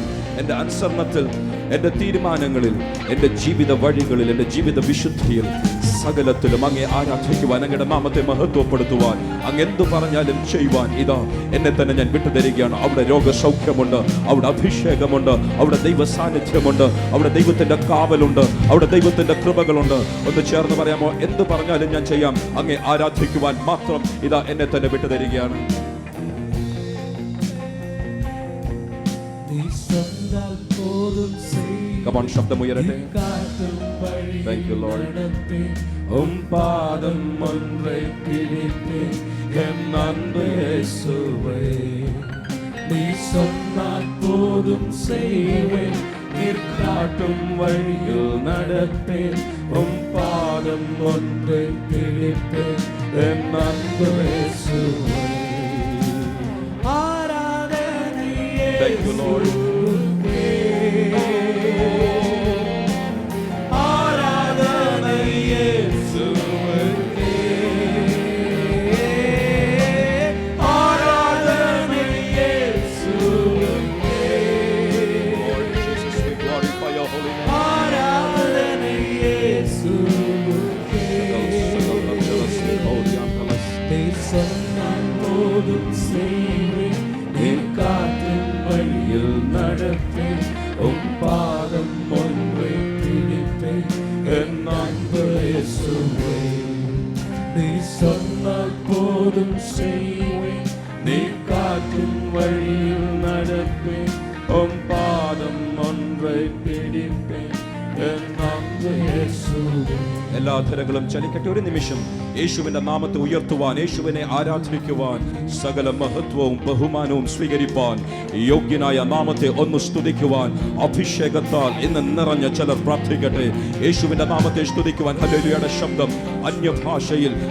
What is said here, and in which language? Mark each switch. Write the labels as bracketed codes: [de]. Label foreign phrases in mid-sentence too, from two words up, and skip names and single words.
[ml] എൻ്റെ അനുസരണത്തിൽ, എൻ്റെ തീരുമാനങ്ങളിൽ, എൻ്റെ ജീവിത വഴികളിൽ, എൻ്റെ ജീവിത വിശുദ്ധിയിൽ, സകലത്തിലും അങ്ങേ ആരാധിക്കുവാൻ, അങ്ങയുടെ നാമത്തെ മഹത്വപ്പെടുത്തുവാൻ, അങ്ങ് എന്തു പറഞ്ഞാലും ചെയ്യുവാൻ ഇതാ എന്നെ തന്നെ ഞാൻ വിട്ടുതരികയാണ്. അവിടെ രോഗസൗഖ്യമുണ്ട്, അവിടെ അഭിഷേകമുണ്ട്, അവിടെ ദൈവ സാന്നിധ്യമുണ്ട്, അവിടെ ദൈവത്തിന്റെ കാവലുണ്ട്, അവിടെ ദൈവത്തിന്റെ കൃപകളുണ്ട്. ഒന്ന് ചേർന്ന് പറയാമോ? എന്ത് പറഞ്ഞാലും ഞാൻ ചെയ്യാം, അങ്ങേ ആരാധിക്കുവാൻ മാത്രം ഇതാ എന്നെ തന്നെ വിട്ടുതരികയാണ്. [en] Come on, [ml] ശബ്ദമുയരട്ടെ. [en] Thank you, Lord. [ta] உம் பாதம் ஒன்றை பிடிப்பேன், என் அன்பு இயேசுவே. നീ சொன்னால் போதும் செய்வேன், நீர் காட்டும் வழியில் நடப்பேன், உம் பாதம் ஒன்றை பிடிப்பேன், என் அன்பு இயேசுவே. ஆராதனை [en] Thank you, Lord. [ta] ஆராதனை இயேசுவுக்கே. ஆராதனை இயேசுவுக்கே. [en] Lord Jesus, we glorify your holy name. [ta] ஆராதனை இயேசுவுக்கே. நீ சொன்னால் போதும் செய்வேன், நீ காட்டும் வழியில் நடப்பேன், உம் பாதம் ஒன்றை பிடிப்பேன், என் அன்பு இயேசுவே. நீ சொன்னால் போதும் செய்வேன், நீ காட்டும் வழியில் நடப்பேன், உம் பாதம் ஒன்றை பிடிப்பேன், என் அன்பு இயேசுவே. [ml] എല്ലാ അധരങ്ങളും ചലിക്കട്ടെ. ഒരു നിമിഷം യേശുവിന്റെ നാമത്തെ ഉയർത്തുവാൻ, യേശുവിനെ ആരാധിക്കുവാൻ, സകല മഹത്വവും ബഹുമാനവും സ്വീകരിപ്പാൻ, യോഗ്യനായ നാമത്തെ ഒന്ന് സ്തുതിക്കുവാൻ, അഭിഷേകത്താൽ ഇന്ന് നിറഞ്ഞ ചിലർ പ്രാർത്ഥിക്കട്ടെ. യേശുവിന്റെ നാമത്തെ സ്തുതിക്കുവാൻ ഹല്ലേലൂയയുടെ ശബ്ദം അന്യഭാഷയിൽ.